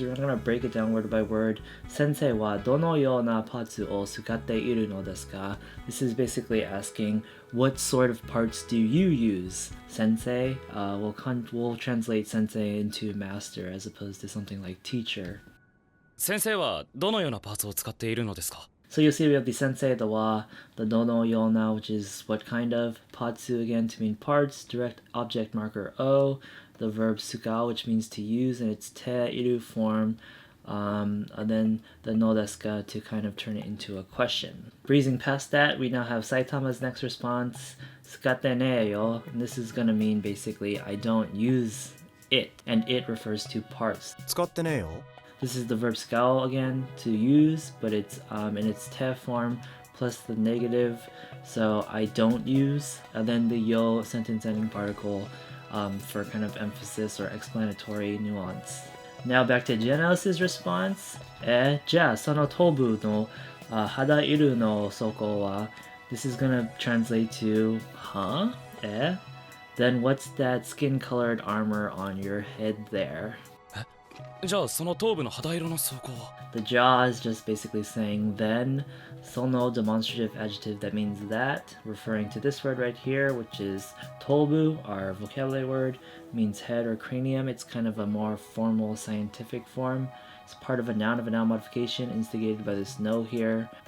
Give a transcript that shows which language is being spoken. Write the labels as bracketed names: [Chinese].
[English] We're not going to break it down word by word. [Japanese] Sensei wa dono yo na patsu o tsukatte iru no desu ka? [English] This is basically asking, what sort of parts do you use? Sensei, we'll translate sensei into master as opposed to something like teacher. [Japanese] 先生はどのようなパーツを使っているのですか？ [English] So you'll see we have the sensei, the wa, the dono yona, which is what kind of, patsu again to mean parts, direct object marker o, the verb tsukau, which means to use in its te iru form, and then the no desu ka to kind of turn it into a question. Breezing past that, we now have Saitama's next response, [Japanese] tsukate ne yo, [English] and this is gonna mean basically I don't use it, and it refers to parts. [Japanese] 使ってねえよ [English] This is the verb tsukau again, to use, but it's in its te form plus the negative, so I don't use, and then the yo sentence ending particle for kind of emphasis or explanatory nuance. Now back to Genos' response. [Japanese] じゃあその頭部の肌色の装甲は? [English] This is gonna translate to, huh? Then what's that skin-colored armor on your head there? [Japanese] じゃあその頭部の肌色の装甲は? [English] The ja is just basically saying then. Sono demonstrative adjective that means that, referring to this word right here, which is toubu, our vocabulary word, means head or cranium. It's kind of a more formal scientific form. It's part of a noun modification instigated by this no here.